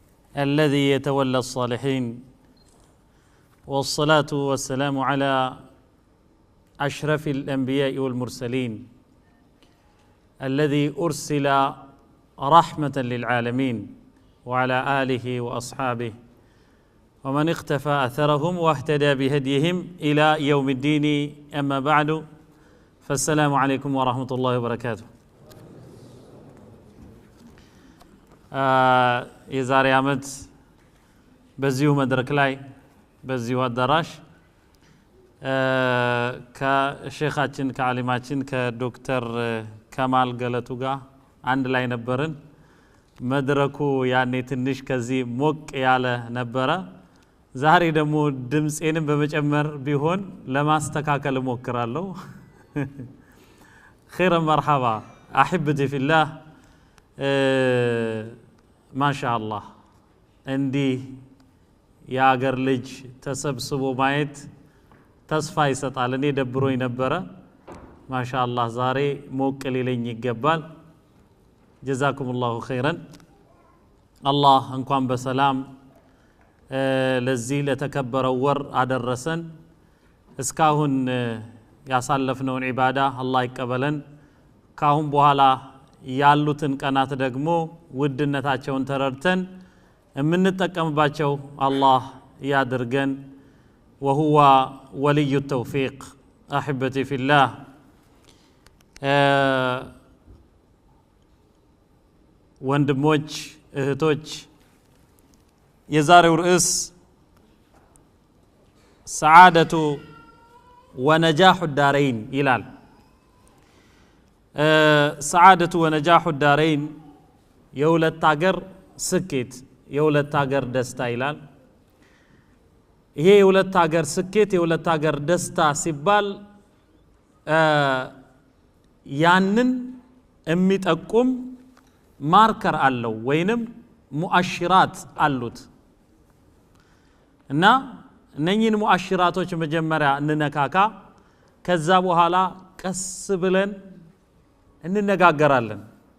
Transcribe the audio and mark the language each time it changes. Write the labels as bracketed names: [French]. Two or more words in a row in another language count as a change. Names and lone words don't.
[Arabic] الذي يتولى الصالحين والصلاة والسلام على أشرف الأنبياء والمرسلين الذي أرسل رحمة للعالمين وعلى آله وأصحابه ومن اختفى أثرهم واهتدى بهديهم إلى يوم الدين أما بعد فالسلام عليكم ورحمة الله وبركاته [Amharic] የዛሬ አመት በዚሁ መድረክ ላይ በዚሁ አዳራሽ ከሼኻችን ከዓሊማችን ከዶክተር ከማል ገለቱ ጋር አንድ ላይ ነበርን መድረኩ ያኔ ትንሽ ከዚህ ሞቅ ያለ ነበረ ዛሬ ደግሞ ድምጼንም በመጨመር ቢሆን ለማስተካከል ሞክራለሁ [Arabic] خير مرحبا احبتي في الله ما شاء الله [Amharic] እንዲህ የአገር ልጅ ተሰብስቦ ማየት ተስፋ ይሰጣል እኔ ደብሮኝ ነበረ ማሻአላህ ዛሬ ሞቅ ሊለኝ ይገባል [Arabic] جزاكم الله خيرا الله [Amharic] እንኳን በሰላም ለዚህ ለተከበረው ወር አደረሰን እስካሁን ያሳለፍነውን ዒባዳ አላህ ይቀበለን ካሁን በኋላ ያሉትን ቀናት ደግሞ ውድነታቸውን ተረድተን የምንጠቀምባቸው አላህ ያድርገን [Arabic] وهو ولي التوفيق احبتي في الله [Amharic] ወንድሞች እህቶች የዛሬው ርዕስ [Arabic] سعادة ونجاح الدارين [Amharic] ይላል [Arabic] سعادة ونجاح الدارين [Amharic] የሁለት ሀገር ስኬት የሁለት ሀገር ደስታ ይላል ይሄ የሁለት ሀገር ስኬት የሁለት ሀገር ደስታ ሲባል ያንን የሚጠቁም ማርከር አለው ወይንም ሙአሽራት አሉት እና እነኚህን ሙአሽራቶች መጀመሪያ እንነካካ ከዛ በኋላ ቀስ ብለን እንነጋገራለን